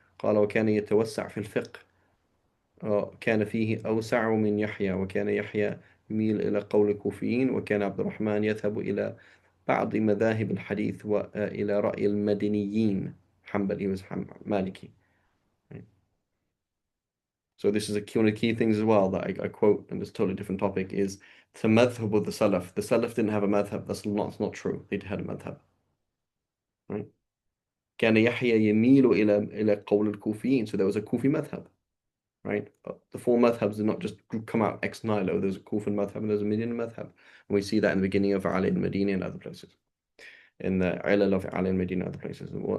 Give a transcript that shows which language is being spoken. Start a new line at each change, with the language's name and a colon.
Arabic: قال: وكان يتوسع في الفقه. كان فيه أوسع من يحيى، وكان يحيى يميل إلى قول الكوفيين، وكان عبد الرحمن يذهب إلى بعض مذاهب الحديث وإلى رأي المدنيين. حنبلي مالكي.
English: So this is one of the key things as well that I quote, and it's a totally different topic, is the madhab of the Salaf. The Salaf didn't have a madhab. That's not true. They had a madhab. Right?
Arabic: كان يحيى يميل إلى قول الكوفيين.
English: So there was a Kufi madhab, right? The four madhabs did not just come out ex nihilo. There's a Kufi madhab and there's a Medina madhab. And we see that in the beginning of Ali al-Madini and other places. In the Ilal of Ali al-Madini and other places.